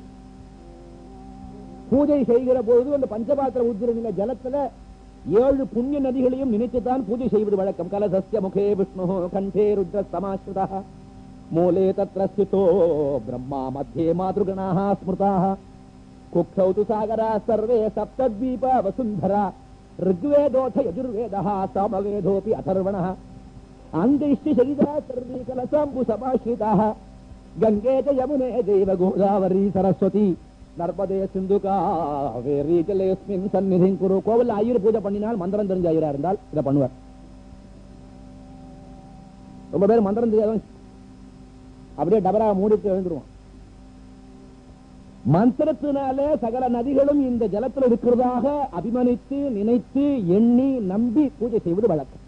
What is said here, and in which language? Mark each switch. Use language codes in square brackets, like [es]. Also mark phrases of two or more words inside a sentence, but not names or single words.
[ta] பூஜை செய்கிற பொழுது அந்த பஞ்சபாத்திர உத்திரநில ஜலத்துல 7 புண்ணிய நதிகளையும் நினைத்துத்தான் பூஜை செய்வது வழக்கம். [sa] कलशस्य मुखे विष्णु कण्ठे रुद्र समाश्रिता मूले तत्र स्थितो ब्रह्मा मध्ये मातृगणाः स्मृताः कुक्षौ तु सागरा सर्वे सप्तद्वीप वसुन्धरा ऋग्वेदोऽथ यजुर्वेदः सामवेदोऽपि अथर्वणः अङ्गैश्च शरीरा सर्वे कलसाम्बु समाश्रिताः गङ्गे च यमुने चैव गोदावरी सरस्वती नर्मदे सिन्धु कावेरि जलेस्मिन् सन्निधिं कुरु. [ta] கோவில் ஐயர் பூஜை பண்ணினால் மந்திரம் தெரிஞ்ச ஐயரா இருந்தால் இதை பண்ணுவார். ரொம்ப பேர் மந்திரம் தெரியாத அப்படியே டபரா மூடிட்டு எழுந்துருவான். மந்திரத்தினாலே சகல நதிகளும் இந்த ஜலத்தில் இருக்கிறதாக அபிமனித்து நினைத்து எண்ணி நம்பி பூஜை செய்வது வழக்கம்.